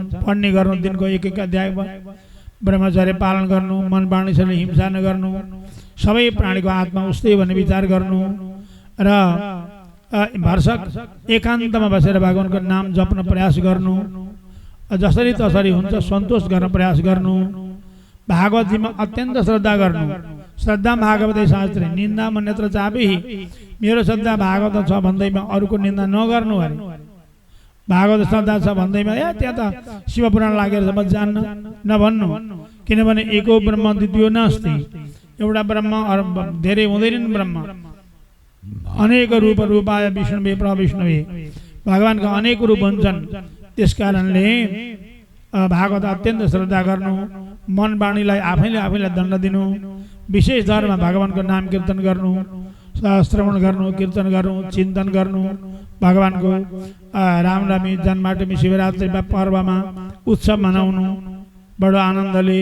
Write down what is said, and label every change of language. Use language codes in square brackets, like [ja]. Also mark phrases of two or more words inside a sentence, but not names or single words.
[ne] पढ्ने गर्नु, दिनको एक एक अध्याय, ब्रह्मचर्य पालन गर्नु, मन वाणी शरीर हिंसा नगर्नु, सबै प्राणीको आत्मा उस्तै भन्ने विचार गर्नु र भरसक एकान्तमा बसेर भगवानको नाम जप्न प्रयास गर्नु, जसरी तसरी हुन्छ सन्तोष गर्न प्रयास गर्नु, भागवतजीमा अत्यन्त श्रद्धा गर्नु। [sa] श्रद्धा भागवत शास्त्र निन्दा मन्यत्र चापी, [ne] मेरो श्रद्धा भागवत छ भन्दैमा अरूको निन्दा नगर्नु अरे। भागवत श्रद्धा छ भन्दैमा त्यहाँ त शिवपुराण लागेर म जान्न नभन्नु, किनभने [sa] एको ब्रह्म द्वितीयो नास्ति। [ne] एउटा ब्रह्म धेरै हुँदैनन्, [sa] ब्रह्म अनेक रूप रूपाय विष्णुवे प्रविष्णुवे, [ne] भगवानका अनेक रूप हुन्छन्। त्यसकारणले भागवत अत्यन्त श्रद्धा गर्नु, मन वाणीलाई आफैले दण्ड दिनु, विशेष धर्म भगवानको नाम कीर्तन गर्नु, श्रवण गर्नु, कीर्तन गर्नु, चिन्तन गर्नु, भगवानको रामनवमी, जन्माष्टमी, शिवरात्रि पर्वमा उत्सव मनाउनु बडो आनन्दले।